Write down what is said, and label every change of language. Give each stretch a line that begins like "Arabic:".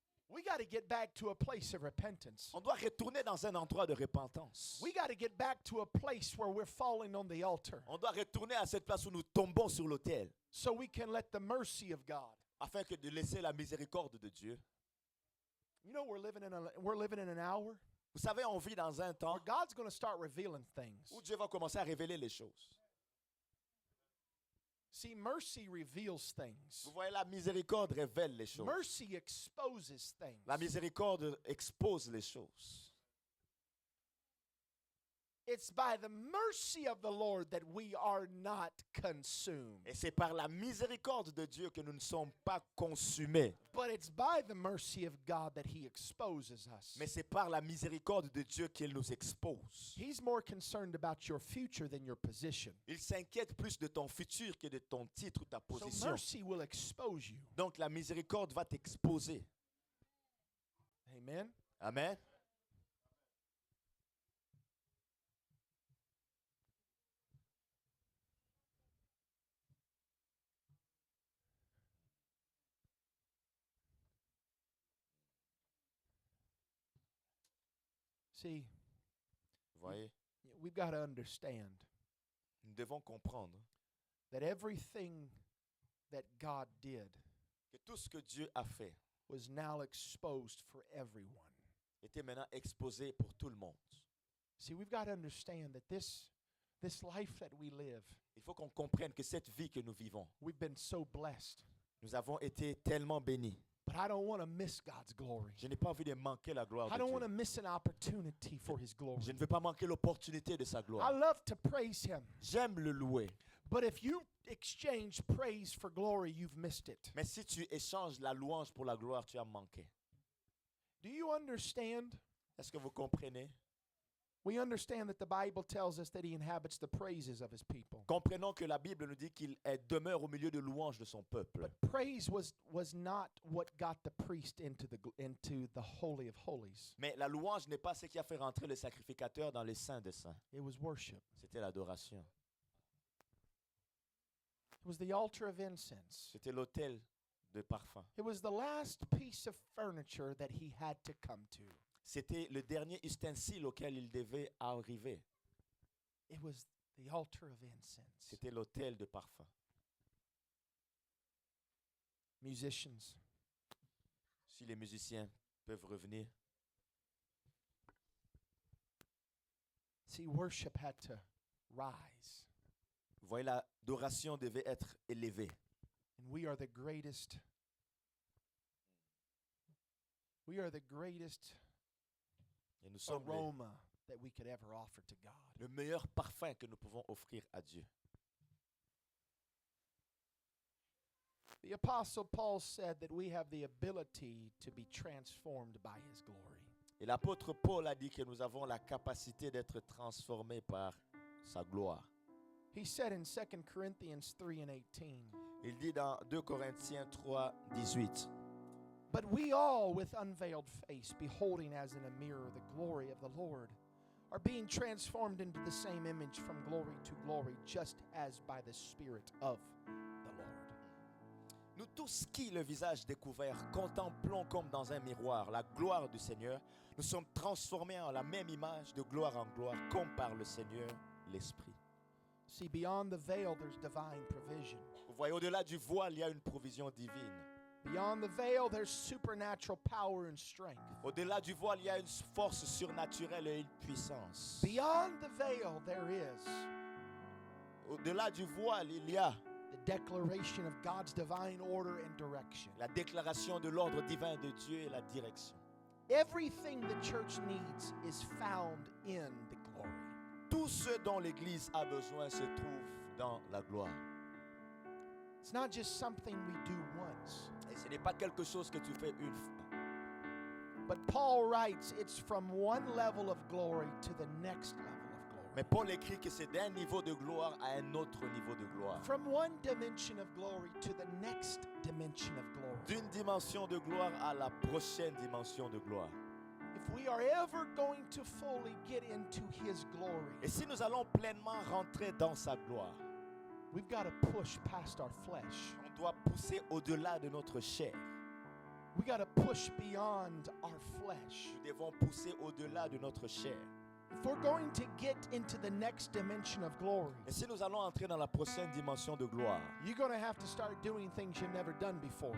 English: We got to get back to a place of repentance.
French: On doit retourner dans un endroit de repentance.
English: We got to get back to a place where we're falling on the altar
French: On doit retourner à cette place où nous tombons sur l'autel
English: so we can let the mercy of God.
French: afin que de laisser la miséricorde de Dieu.
English: You know, we're living in an hour
French: Vous savez, on vit dans un temps
English: where God's going to start revealing things.
French: où Dieu va commencer à révéler les choses.
English: See, mercy reveals things.
French: Vous voyez, la miséricorde révèle les choses.
English: Mercy exposes things.
French: La miséricorde expose les choses.
English: It's by the mercy of the Lord that we are not consumed.
French: Et c'est par la miséricorde de Dieu que nous ne sommes pas consumés.
English: But it's by the mercy of God that He exposes us.
French: Mais c'est par la miséricorde de Dieu qu'il nous expose.
English: He's more concerned about your future than your position.
French: Il s'inquiète plus de ton futur que de ton titre ou ta
English: So
French: position.
English: mercy will expose you.
French: Donc la miséricorde va t'exposer.
English: Amen.
French: Amen.
English: See,
French: Vous voyez,
English: we've got to understand
French: nous devons comprendre
English: that everything that God did
French: que tout ce que Dieu a fait
English: was now exposed for everyone.
French: était maintenant exposé pour tout le monde.
English: See, we've got to understand that this life that we live,
French: Il faut qu'on comprenne que cette vie que nous vivons,
English: we've been so blessed.
French: nous avons été tellement bénis.
English: But I don't want to miss God's glory.
French: Je n'ai pas envie de manquer la gloire
English: I
French: de
English: don't want to
French: Dieu.
English: miss an opportunity for His glory.
French: Je ne veux pas manquer l'opportunité de sa
English: I
French: gloire.
English: love to praise Him.
French: J'aime le louer.
English: But if you exchange praise for glory, you've missed it.
French: Mais si tu échanges la louange pour la gloire, tu as manqué.
English: Do you understand?
French: Est-ce que vous comprenez?
English: We understand that the Bible tells us that He inhabits the praises of His people.
French: Comprenons que la Bible nous dit qu'il demeure au milieu de louanges de son peuple.
English: But praise was not what got the priest into the Holy of Holies.
French: Mais la louange n'est pas ce qui a fait rentrer le sacrificateur dans les saints des saints.
English: It was worship.
French: C'était l'adoration.
English: It was the altar of incense.
French: C'était l'autel de parfum.
English: It was the last piece of furniture that he had to come to.
French: C'était le dernier ustensile auquel il devait arriver.
English: It was the altar of incense.
French: C'était l'autel de parfum.
English: Musicians,
French: Si les musiciens peuvent revenir.
English: see, worship had to rise.
French: Vous voyez, l'adoration devait être élevée.
English: And we are the greatest. We are the greatest
French: Et nous sommes
English: aroma that we could ever offer to God.
French: le meilleur parfum que nous pouvons offrir à Dieu.
English: The Apostle Paul said that we have the ability to be transformed by His glory.
French: Et l'apôtre Paul a dit que nous avons la capacité d'être transformés par sa gloire.
English: He said in 2 Corinthians 3 and 18,
French: Il dit dans 2 Corinthiens 3, 18.
English: But we all, with unveiled face, beholding as in a mirror the glory of the Lord, are being transformed into the same image from glory to glory, just as by the Spirit of the Lord.
French: Nous tous qui, le visage découvert, contemplons comme dans un miroir la gloire du Seigneur, nous sommes transformés en la même image de gloire en gloire, comme par le Seigneur l'Esprit.
English: See, beyond the veil, there's divine provision.
French: Vous voyez, au-delà du voile, il y a une provision divine.
English: Beyond the veil, there's supernatural power and strength.
French: Au-delà du voile, il y a une force surnaturelle et une puissance.
English: Beyond the veil, there is
French: Au-delà du voile, il y a
English: the declaration of God's divine order and direction.
French: la déclaration de l'ordre divin de Dieu et la direction.
English: Everything the church needs is found in the glory.
French: Tout ce dont l'Église a besoin se trouve dans la gloire.
English: It's not just something we do once.
French: Et ce n'est pas quelque chose que tu fais une fois.
English: But Paul writes it's from one level of glory to the next level of glory.
French: Mais Paul écrit que c'est d'un niveau de gloire à un autre niveau de gloire.
English: From one dimension of glory to the next dimension of glory.
French: D'une dimension de gloire à la prochaine dimension de gloire.
English: If we are ever going to fully get into his glory,
French: Et si nous allons pleinement rentrer dans sa gloire,
English: we've got to push past our flesh.
French: on doit pousser au-delà de notre chair.
English: We got to push beyond our flesh.
French: Nous devons pousser au-delà de notre chair.
English: If we're going to get into the next dimension of glory,
French: Et si nous allons entrer dans la prochaine dimension de gloire,
English: you're going to have to start doing things you've never done before.